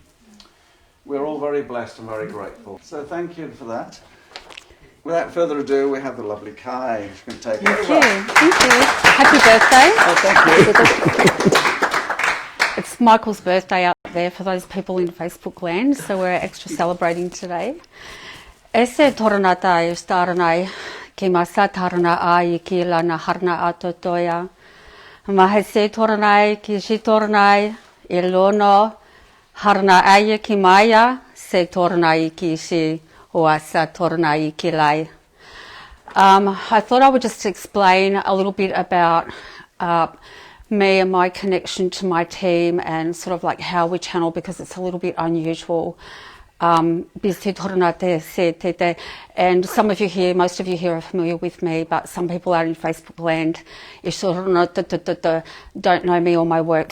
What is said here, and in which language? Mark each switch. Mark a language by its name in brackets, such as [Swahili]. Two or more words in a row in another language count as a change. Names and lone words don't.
[English] We're all very blessed and very grateful. So thank you for that. Without further ado, we have the lovely Kai. She can take it. Thank you. Happy birthday. Oh, thank you. It's Michael's birthday out there for those people in Facebook land, so we're extra celebrating today. Ese toranata e staranai ki masa tarana ai ki lana harna atotoya. Mahese toranai ki shi toranai e lono harna aya ki maya se toranai ki shi oasa toranai ki lai. I thought I would just explain a little bit about me and my connection to my team and sort of like how we channel, because it's a little bit unusual. And some of you here, most of you here are familiar with me, but some people out in Facebook land don't know me or my work.